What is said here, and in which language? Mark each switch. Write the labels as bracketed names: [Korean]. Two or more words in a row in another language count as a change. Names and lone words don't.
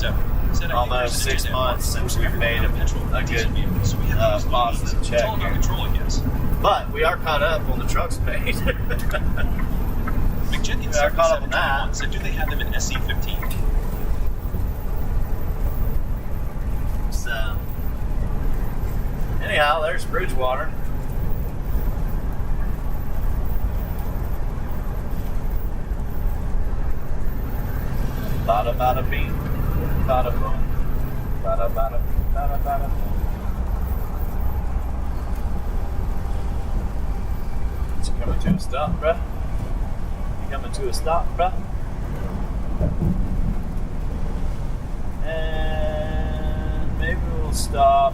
[English] Almost 6 months since we've made a good positive check here. Control, I guess. But we are caught up on the trucks paid. McJenkins We are caught up on that. 7721 said, do they have them in SC15? So, anyhow, there's Bridgewater. Bada bada bing, bada boom, bada bada bing, bada bada boom. It's coming to a stop, bruh. You coming to a stop, bruh? And maybe we'll stop.